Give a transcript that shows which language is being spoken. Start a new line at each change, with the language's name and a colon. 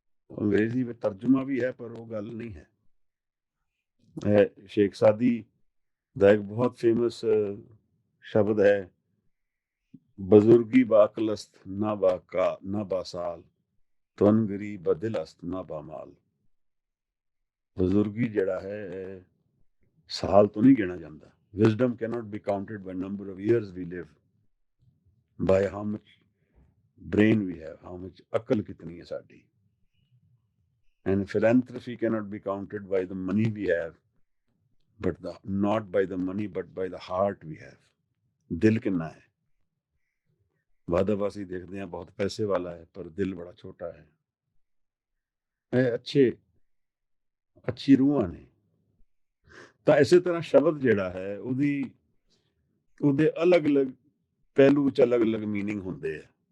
Punjabi: ਅੰਗਰੇਜ਼ੀ ਵਿੱਚ ਤਰਜਮਾ ਵੀ ਹੈ, ਪਰ ਉਹ ਗੱਲ ਨਹੀਂ ਹੈ। ਸ਼ੇਖ ਸਾਦੀ ਦਾ ਇੱਕ ਬਹੁਤ ਫੇਮਸ ਸ਼ਬਦ ਹੈ, ਬਜ਼ੁਰਗੀ ਬਾਕਲਸਤ ਨਾ ਬਾਕਾ ਨਾ ਬਾਸਾਲ, ਤਵਨਗਰੀ ਬਦਿਲਸਤ ਨਾ ਬਾਮਾਲ। ਬਜ਼ੁਰਗੀ ਜਿਹੜਾ ਹੈ ਸਾਲ ਤੋਂ ਨਹੀਂ ਗਿਣਾ ਜਾਂਦਾ।
English: Wisdom cannot be counted by number of years we live, by how much brain we have, how much
Punjabi: ਅਕਲ ਕਿਤਨੀ ਹੈ ਸਾਡੀ।
English: And philanthropy cannot be counted by the money we have, but not by the money, but by the heart we have.
Punjabi: ਦਿਲ ਕਿੰਨਾ ਹੈ। ਵਾਦਾਵਾਸੀ ਦੇਖਦੇ ਹਾਂ ਬਹੁਤ ਪੈਸੇ ਵਾਲਾ ਹੈ, ਪਰ ਦਿਲ ਬੜਾ ਛੋਟਾ ਹੈ। ਇਹ ਅੱਛੀ ਰੂਹਾਂ ਨੇ। ਤਾਂ ਇਸੇ ਤਰ੍ਹਾਂ ਸ਼ਬਦ ਜਿਹੜਾ ਹੈ ਉਹਦੇ ਅਲੱਗ-ਅਲੱਗ ਪਹਿਲੂ 'ਚ ਅਲੱਗ-ਅਲੱਗ ਮੀਨਿੰਗ ਹੁੰਦੇ ਆ।